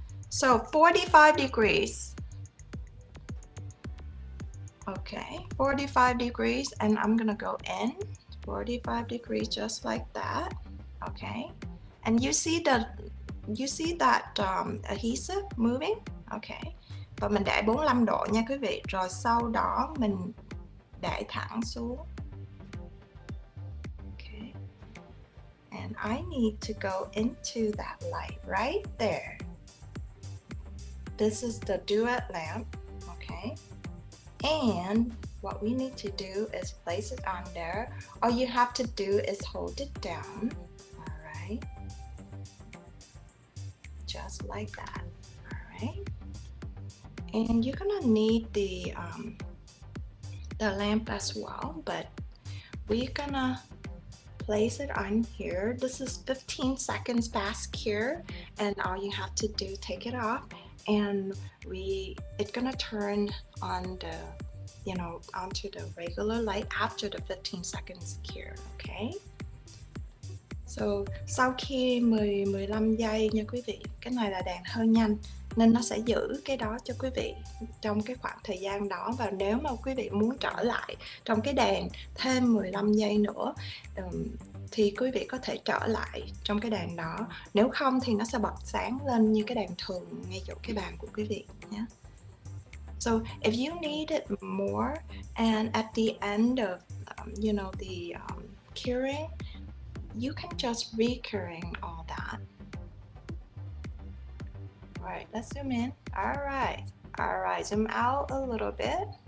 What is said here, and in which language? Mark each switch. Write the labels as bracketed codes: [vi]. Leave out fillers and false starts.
[en] So 45 degrees. Okay, 45 degrees, and I'm gonna go in 45 degrees just like that. Okay, and you see that adhesive moving. [vi] Okay, và mình để 45 độ nha quý vị, rồi sau đó mình để thẳng xuống. [en] Okay, and I need to go into that light right there. This is the duet lamp. Okay, and what we need to do is place it on there. All you have to do is hold it down. All right, just like that. All right, and you're gonna need the lamp as well, but we're gonna place it on here. This is 15 seconds fast cure, and all you have to do, take it off, and it's gonna turn on the, you know, onto the regular light after the 15 seconds cure. Okay, so [vi] sau khi 15 giây nha quý vị. Cái này là đèn hơi nhanh nên nó sẽ giữ cái đó cho quý vị trong cái khoảng thời gian đó, và nếu mà quý vị muốn trở lại trong cái đèn thêm 15 giây nữa thì quý vị có thể trở lại trong cái đèn đó. Nếu không thì nó sẽ bật sáng lên như cái đèn thường ngay chỗ cái bàn của quý vị nhé. [en] So if you need it more, and at the end of you know, the curing, you can just re-curing all that. All right, let's zoom in. All right, zoom out a little bit.